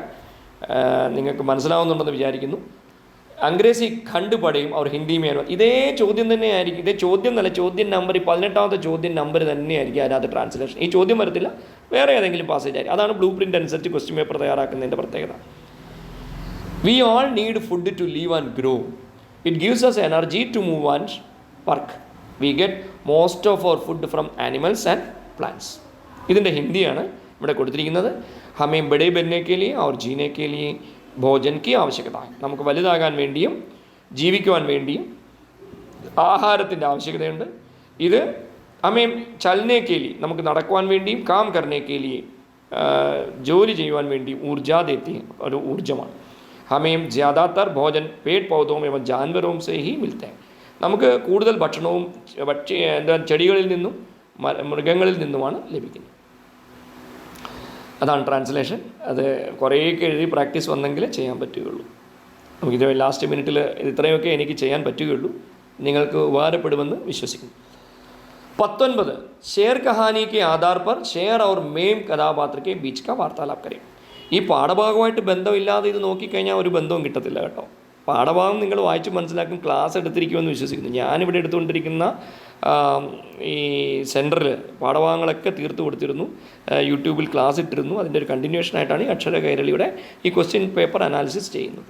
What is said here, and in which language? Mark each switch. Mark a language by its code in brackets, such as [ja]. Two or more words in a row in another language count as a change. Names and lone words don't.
[ml] നിങ്ങൾക്ക് മനസ്സിലാവുന്നുണ്ടെന്ന് വിചാരിക്കുന്നു. [hi] अंग्रेज़ी खंड पढ़ें और हिंदी में [ml] ഇതേ ചോദ്യം തന്നെയായിരിക്കും. ഇതേ ചോദ്യം എന്നല്ല, ചോദ്യം നമ്പർ 18ാമത്തെ ചോദ്യം നമ്പർ തന്നെയായിരിക്കും അതിനകത്ത് ട്രാൻസ്ലേഷൻ. ഈ ചോദ്യം വരത്തില്ല, വേറെ ഏതെങ്കിലും പാസേജ് ആയിരിക്കും. അതാണ് [en] blue print [ml] അനുസരിച്ച് [en] question paper [ml] തയ്യാറാക്കുന്നതിൻ്റെ പ്രത്യേകത. [en] We all need food to live and grow. It gives us energy to move and work. We get most of our food from animals and plants. [ml] ഇതിൻ്റെ ഹിന്ദിയാണ് ഇവിടെ കൊടുത്തിരിക്കുന്നത്. [hi] हमें बड़े बनने के लिए और जीने के लिए भोजन की आवश्यकता है. [ml] നമുക്ക് വലുതാകാൻ വേണ്ടിയും ജീവിക്കുവാൻ വേണ്ടിയും ആഹാരത്തിൻ്റെ ആവശ്യകതയുണ്ട്. ഇത് [hi] हमें चलने के लिए [ml] നമുക്ക് നടക്കുവാൻ വേണ്ടിയും [hi] काम करने के लिए [ml] ജോലി ചെയ്യുവാൻ വേണ്ടി [hi] ऊर्जा देती [ml] ഒരു ഊർജ്ജമാണ്. [hi] हमें ज़्यादातर भोजन पेड़ पौधों एवं जानवरों से ही मिलते. [ml] നമുക്ക് കൂടുതൽ ഭക്ഷണവും ചെടികളിൽ നിന്നും മൃഗങ്ങളിൽ നിന്നുമാണ് ലഭിക്കുന്നത്. അതാണ് ട്രാൻസ്ലേഷൻ. അത് കുറേയൊക്കെ എഴുതി പ്രാക്ടീസ് വന്നെങ്കിൽ ചെയ്യാൻ പറ്റുകയുള്ളൂ. നമുക്കിത് [en] last minute [ml] ഇത്രയൊക്കെ എനിക്ക് ചെയ്യാൻ പറ്റുകയുള്ളൂ. നിങ്ങൾക്ക് ഉപകാരപ്പെടുമെന്ന് വിശ്വസിക്കുന്നു. [hi] 19 शेर कहानी के आधार पर शेर और मेम कഥാപാത്ര के बीच का वार्तालाप करें. [ml] ഈ പാഠഭാഗമായിട്ട് ബന്ധമില്ലാതെ ഇത് നോക്കിക്കഴിഞ്ഞാൽ ഒരു ബന്ധവും കിട്ടത്തില്ല കേട്ടോ. പാഠഭാഗം നിങ്ങൾ വായിച്ച് മനസ്സിലാക്കും, ക്ലാസ് എടുത്തിരിക്കുമെന്ന് വിശ്വസിക്കുന്നു. ഞാനിവിടെ എടുത്തുകൊണ്ടിരിക്കുന്ന ഈ സെൻറ്ററിൽ പാഠഭാഗങ്ങളൊക്കെ തീർത്ത് കൊടുത്തിരുന്നു, യൂട്യൂബിൽ ക്ലാസ് ഇട്ടിരുന്നു. അതിൻ്റെ ഒരു കണ്ടിന്യൂഷനായിട്ടാണ് ഈ അക്ഷര കൈരളിയുടെ ഈ [en] question paper analysis [ml] ചെയ്യുന്നത്.